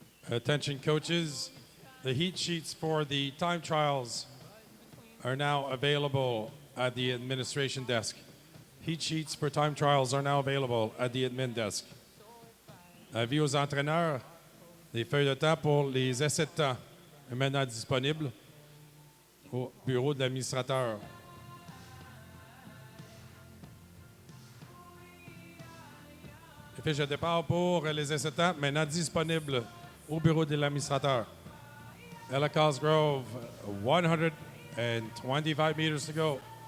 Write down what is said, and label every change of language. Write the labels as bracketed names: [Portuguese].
[English] Attention coaches, the heat sheets for the time trials are now available at the administration desk. Heat sheets for time trials are now available at the admin desk. [French] Avis aux entraîneurs, les feuilles de temps pour les essais de temps sont maintenant disponibles au bureau de l'administrateur. Les fiches de départ pour les essais de temps maintenant disponibles au bureau de l'administrateur. [English] Ella Cosgrove, 125 meters to go.